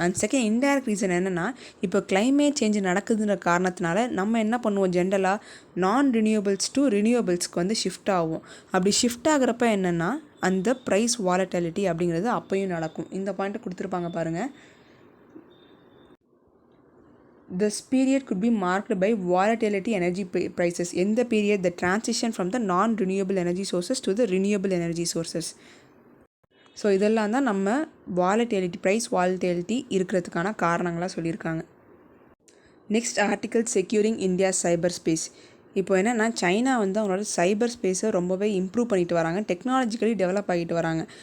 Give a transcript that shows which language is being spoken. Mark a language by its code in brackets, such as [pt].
[ta] And second indirect reason என்னென்னா, இப்போ climate change நடக்குதுன்ற காரணத்தினால நம்ம என்ன பண்ணுவோம், ஜென்ரலாக நான் ரினியூவபிள்ஸ் டு ரினியூவபிள்ஸ்க்கு வந்து ஷிஃப்ட் ஆகும். அப்படி ஷிஃப்ட் ஆகிறப்ப என்னென்னா அந்த ப்ரைஸ் வாலட்டிலிட்டி அப்படிங்கிறது அப்பையும் நடக்கும். இந்த பாயிண்ட்டை கொடுத்துருப்பாங்க பாருங்கள். [en] This period could be marked by volatility energy prices. In the period, the transition from the non-renewable energy sources to the renewable energy sources. [ta] So இதெல்லாம் தான் நம்ம ப்ரைஸ் வாலட்டிலிட்டி இருக்கிறதுக்கான காரணங்களாக சொல்லியிருக்காங்க. நெக்ஸ்ட் ஆர்டிக்கல், செக்யூரிங் இந்தியா சைபர் space. இப்போ என்னென்னா, China வந்து அவங்களோட சைபர் ஸ்பேஸை ரொம்பவே இம்ப்ரூவ் பண்ணிட்டு வராங்க, டெக்னாலஜிக்கலி டெவலப் ஆகிட்டு வராங்க.